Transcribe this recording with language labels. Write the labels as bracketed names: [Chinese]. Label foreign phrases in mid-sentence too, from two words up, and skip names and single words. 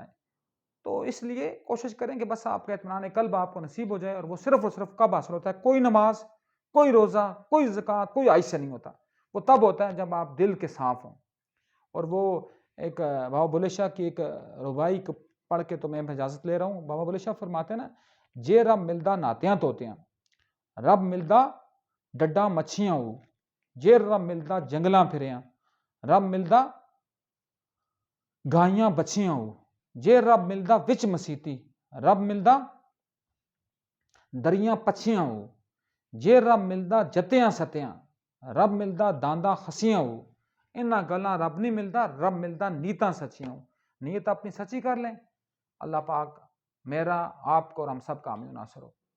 [Urdu] تو اس لیے کوشش کریں کہ بس آپ کا اطمینان قلب آپ کو نصیب ہو جائے، اور وہ صرف اور صرف کب حاصل ہوتا ہے؟ کوئی نماز، کوئی روزہ، کوئی زکوٰۃ، کوئی عائد سے نہیں ہوتا، وہ تب ہوتا ہے جب آپ دل کے صاف ہوں۔ اور وہ ایک بابا بلے شاہ کی ایک ربائی پڑھ کے تو میں اجازت لے رہا ہوں۔ بابا بلے شاہ فرماتے ہیں نا، [Punjabi] جے رب ملدا ناتیاں توتیاں، رب ملدا ڈڈا مچھیاں ہو، جے رب ملدا جنگلاں پھریاں، رب ملدا گائیاں بچیاں ہو، جے رب ملدا وچ مسیتی، رب ملدا دریاں پچھیاں ہو، جے رب ملدا جتیاں ستیاں، رب ملدا دانداں خسیاں ہو، انہاں گلاں رب نہیں ملدا، رب ملدا نیتاں سچیاں ہو۔ [Urdu] نیت اپنی سچی کر لیں، اللہ پاک میرا آپ کو اور ہم سب کا حامی و ناصر ہو۔